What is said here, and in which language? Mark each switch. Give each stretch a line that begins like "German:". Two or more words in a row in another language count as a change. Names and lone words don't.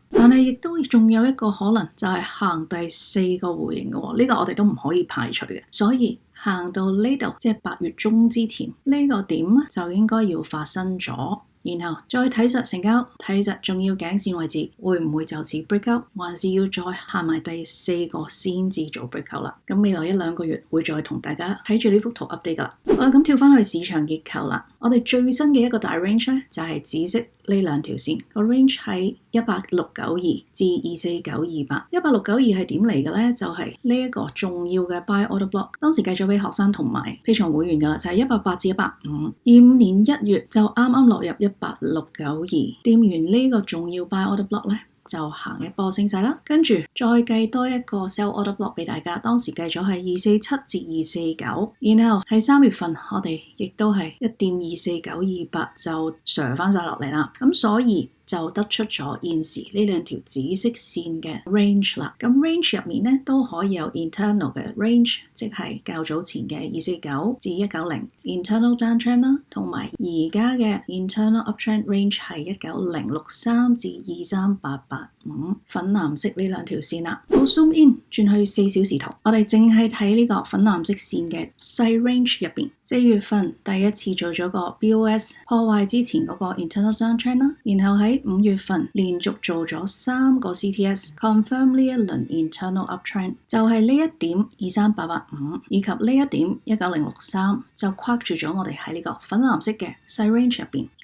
Cantonese: 但係亦都仲有一個可能就係行第4個弧形嘅喎，呢個我哋都唔可以排除嘅。所以行到呢度即係8月中之前呢個點就應該要發生咗。然後再睇實成交，睇實重要頸線位置會唔會就此
English: break out，
Cantonese: 還是要再行埋第4個先至做
English: break out
Cantonese: 啦。咁未來1-2個月會再同大家睇住呢幅圖 update 噶啦。好啦，咁跳翻去市場結構啦。我哋最新嘅一個大 range 咧就係紫色呢兩條線，個 range 係18692至24928。18692係點嚟嘅咧？就係呢一個重要嘅
English: buy order block，
Cantonese: 當時計咗俾學生同埋 Patreon 會員噶啦，就係180至150。25年1月就啱啱落入18692，掂完呢個重要
English: buy order block
Cantonese: 咧，就行一波升勢啦，跟住再計多一個
English: sell order block
Cantonese: 俾大家，當時計咗係247至249，然後喺3月份我哋亦都係一掂24928就上翻晒落嚟啦，咁所以就得出咗現時呢兩條紫色線嘅 range 啦。咁 range 入面咧都可以有 internal 嘅 range， 即係較早前嘅249至190
English: internal downtrend
Cantonese: 啦，同埋而家嘅
English: internal uptrend range
Cantonese: 係19063至23885，粉藍色呢兩條線啦。好
English: zoom in
Cantonese: 轉去4小時圖，我哋淨係睇呢個粉藍色線嘅細 range 入邊，4月份第一次做咗個 BOS 破壞之前嗰個
English: internal downtrend
Cantonese: 啦，然後喺5月份連續做咗3個
English: CTS confirm
Cantonese: 呢一輪
English: internal uptrend，
Cantonese: 就係呢一點23885以及呢一點19063就框住咗我哋喺呢個粉藍色嘅細 range 入邊。